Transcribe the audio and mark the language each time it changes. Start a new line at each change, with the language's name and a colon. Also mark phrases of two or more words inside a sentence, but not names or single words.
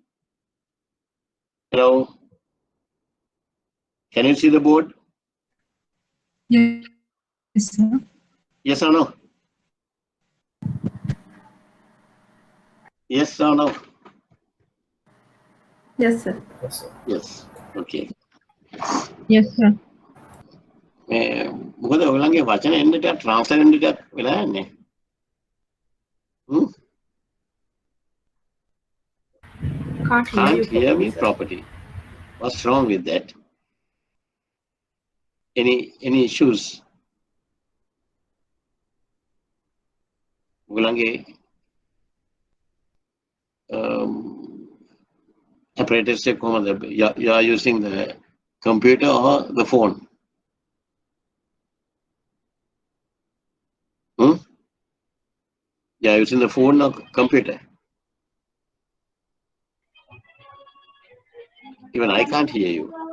English: Hello? Can you see the board? Yes, sir. Yes or no? Yes or no? Yes, sir. Yes. Okay. Yes, sir.
Sinhala: මොකද ඔයගලගේ වචන එන්න ටිකක් ට්‍රාන්ස්ලේට් වෙන්න ටිකක් වෙලා යන්නේ.
English: Can't hear me properly. What's wrong with that? Any issues?
Sinhala: ඔයගලගේ apparatus එක කොහමද?
English: You are using the computer or the phone? You are using the phone or computer? Even I can't hear you.